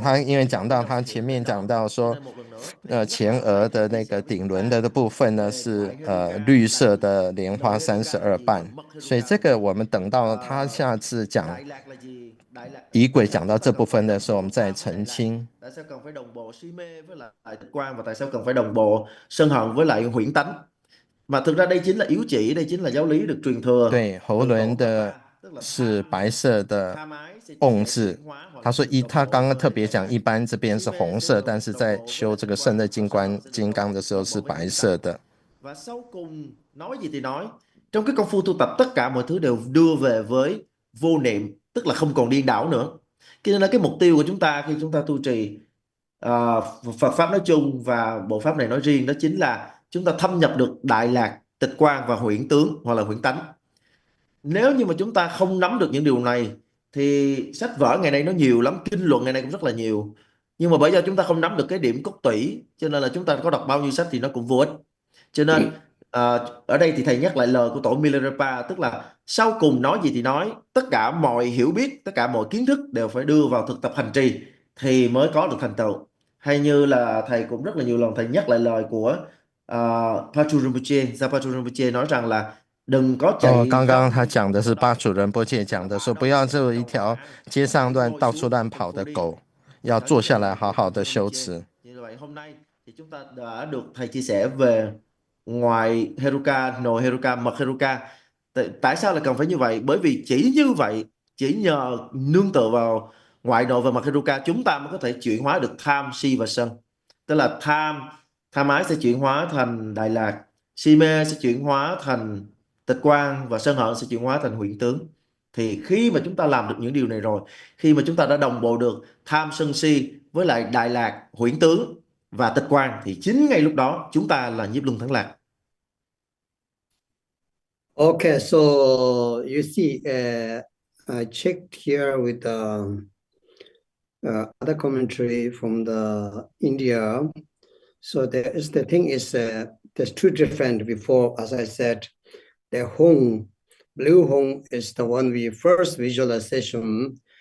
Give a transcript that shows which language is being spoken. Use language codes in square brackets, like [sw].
[zh] 他因为讲到他前面讲到说，前额的那个顶轮的部分呢是绿色的莲花32瓣，所以这个我们等到他下次讲仪轨讲到这部分的时候，我们再澄清。 [vi] Tại sao cần phải đồng bộ si mê với lại tịch quan và tại sao cần phải đồng bộ sân hận với lại huyễn tánh? Mà thực ra đây chính là yếu chỉ, đây chính là giáo lý được truyền thừa. [zh] 对，喉轮的是白色的瓮字，他说他刚刚特别讲，一般这边是红色，但是在修这个圣的金刚的时候是白色的。 [vi] Và sau cùng nói gì thì nói, trong cái công phu tu tập tất cả mọi thứ đều đưa về với vô niệm, tức là không còn điên đảo nữa. Cho nên là cái mục tiêu của chúng ta khi chúng ta tu trì Phật pháp nói chung và bộ pháp này nói riêng, đó chính là chúng ta thâm nhập được đại lạc, tịch quan và huyễn tướng hoặc là huyễn tánh. Nếu như mà chúng ta không nắm được những điều này thì sách vở ngày nay nó nhiều lắm, kinh luận ngày nay cũng rất là nhiều, nhưng mà bởi do chúng ta không nắm được cái điểm cốt tủy, cho nên là chúng ta có đọc bao nhiêu sách thì nó cũng vô ích. Cho nên ở đây thì thầy nhắc lại lời của tổ Milarepa, tức là sau cùng nói gì thì nói, tất cả mọi hiểu biết, tất cả mọi kiến thức đều phải đưa vào thực tập hành trì thì mới có được thành tựu. Hay như là thầy cũng rất là nhiều lần thầy nhắc lại lời của Patrul Rinpoche, Gia Patrul Rinpoche nói rằng là đừng có chạy。 [zh] 刚刚他讲的是巴主仁波切讲的，说不要做一条街上到处乱跑的狗，要坐下来好好的修持。 [vi] Như vậy hôm nay thì chúng ta đã được thầy chia sẻ về ngoài Heruka, nội Heruka, mật Heruka. Tại sao lại cần phải như vậy? Bởi vì chỉ như vậy, chỉ nhờ nương tựa vào ngoại nội và mật Heruka, chúng ta mới có thể chuyển hóa được tham, si và sân. Tức là tham ái sẽ chuyển hóa thành đại lạc, si mê sẽ chuyển hóa thành tịch quan và sân hận sẽ chuyển hóa thành huyễn tướng. Thì khi mà chúng ta làm được những điều này rồi, khi mà chúng ta đã đồng bộ được tham sân si với lại đại lạc, huyễn tướng và tịch quan, thì chính ngay lúc đó chúng ta là nhiếp luân thắng lạc. [en] Okay, so you see, I checked here with other commentary from the India. So the thing is, there's two different before, as I said, the Hong, blue Hong is the one we first visualization.